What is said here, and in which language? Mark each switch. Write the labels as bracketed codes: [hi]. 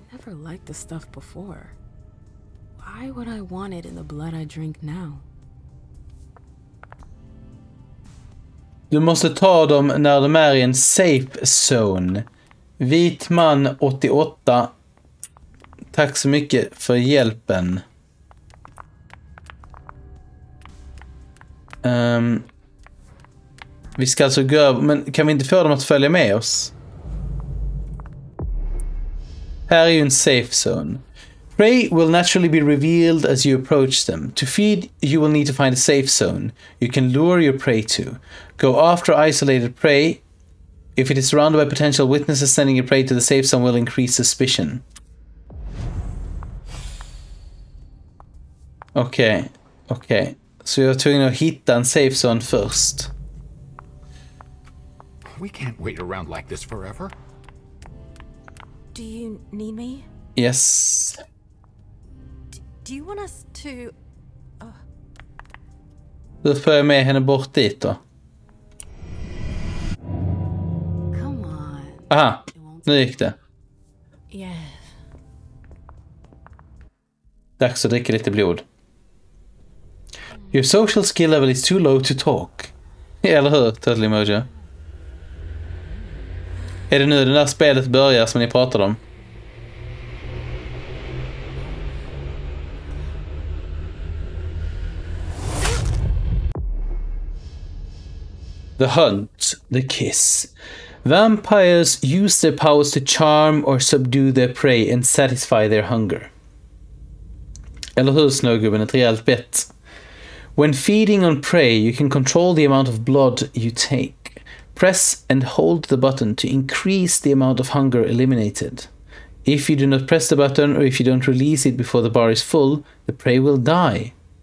[en] I never liked the stuff before. Why would I want it in the blood I drink now? [sv] Du måste ta dem när de är i en safe zone. Vit man 88. Tack så mycket för hjälpen. Vi ska alltså gå över, men kan vi inte få dem att följa med oss? Här är ju en safe zone. [en] Prey will naturally be revealed as you approach them. To feed, you will need to find a safe zone you can lure your prey to. Go after isolated prey. If it is surrounded by potential witnesses, sending your prey to the safe zone will increase suspicion. [sv] Okej. Så jag var tvungen att hitta en safe zone först. [en] We can't wait around like this forever. Do you need me? Yes. Do you want us to... [sv] Då får jag med henne bort dit då. [en] Come on. [sv] Aha, nu gick det. [en] Yes. [sv] Dags att dricka lite blod. [en] Your social skill level is too low to talk. [sv] Eller hur, Totally Mojo? Är det nu det där spelet börjar som ni pratade om? [en] The hunt, the kiss. Vampires use their powers to charm or subdue their prey and satisfy their hunger. [sv] Eller hur, snögubben, ett rejält bett. [en] When feeding on prey, you can control the amount of blood you take. Press and hold the button to increase the amount of hunger eliminated. If you do not press the button or if you don't release it before the bar is full, the prey will die.